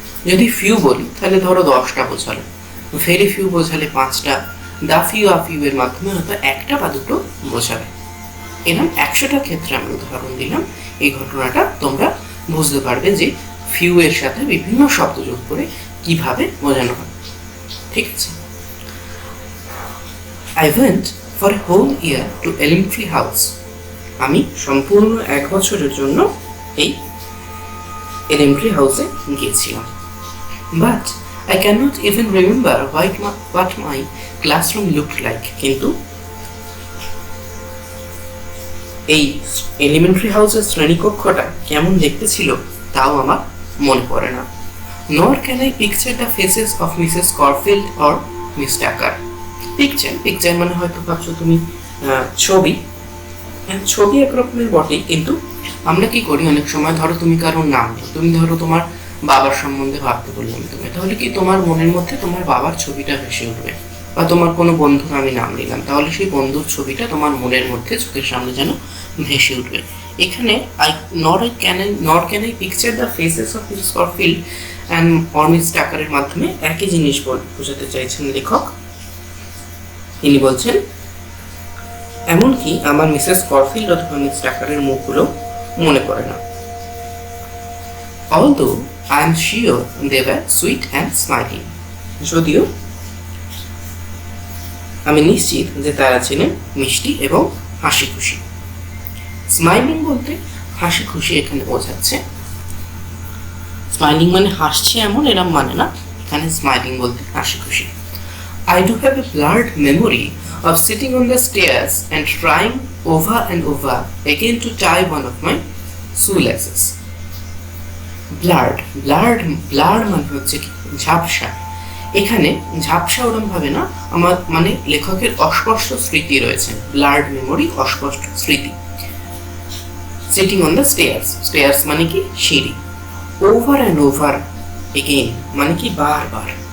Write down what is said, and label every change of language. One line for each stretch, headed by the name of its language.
Bangla: যদি ফিউ বলি তাহলে ধরো 10টা বোঝালো, ভেরি ফিউ বোঝালে 5টা, দা ফিউ আ ফিউ এর মাধ্যমে হয়তো 1টা বা 2টো বোঝাবে। এরকম 100টার ক্ষেত্রে আমি উদাহরণ দিলাম। এই ঘটনাটা তোমরা বুঝতে পারবে যে ফিউ এর সাথে বিভিন্ন শব্দ যোগ করে কিভাবে বোঝানো হয়। ঠিক আছে?
English: I went for a whole year to elementary house.
Bangla: আমি সম্পূর্ণ 1 বছরের জন্য এই এলিমেন্টারি হাউসে গিয়েছিলাম।
English: But I cannot even remember what my classroom looked like.
Bangla: কিন্তু এই এলিমেন্টারি হাউসের শ্রেণীকক্ষটা কেমন দেখতে ছিল তাও আমার মনে পড়ে না।
English: Nor can I picture the faces of Mrs. Corfield or Miss Tucker.
Bangla: Picture মানে হয়তো ভাবছো তুমি ছবি একরকমের বটে, কিন্তু আমরা কি করি অনেক সময়, ধরো তুমি কারোর নাম, তুমি ধরো তোমার বাবার সম্বন্ধে ভাবতে বললাম তুমি, তাহলে কি তোমার মনের মধ্যে তোমার বাবার ছবিটা ভেসে উঠবে। বা তোমার কোনো বন্ধুর আমি নাম নিলাম, তাহলে সেই বন্ধুর ছবিটা তোমার মনের মধ্যে চোখের সামনে যেন ভেসে উঠবে। এখানে
English: nor can I picture the faces of Mrs Scottfield and Miss টাকারের
Bangla: মাধ্যমে একই জিনিস বোঝাতে চাইছেন লেখক। তিনি বলছেন এমনকি আমার মিসেস স্কটফিল্ড অথবা মিস টাকারের মুখগুলো মনে পড়ে না।
English: Although I am sure they were sweet and smiling.
Bangla: যদিও আমি নিশ্চিত যে তারা ছিলেন মিষ্টি এবং হাসি খুশি। স্মাইলিং বলতে হাসি খুশি এখানে বোঝাচ্ছে। স্মাইলিং মানে হাসছে এমন এরম মানে না, এখানে স্মাইলিং বলতে হাসি খুশি।
English: I do have a blurred memory of sitting on the stairs and trying over and over again to tie one of my shoelaces.
Bangla: Blurred মানে হচ্ছে কি ঝাপসা। এখানে ঝাপসা ওরম ভাবে না, আমার মানে লেখকের অস্পষ্ট স্মৃতি রয়েছে। ব্লার্ড মেমোরি, অস্পষ্ট স্মৃতি।
English: sitting on the stairs
Bangla: মানে কি সিঁড়ি।
English: over and over again
Bangla: মানে কি বারবার।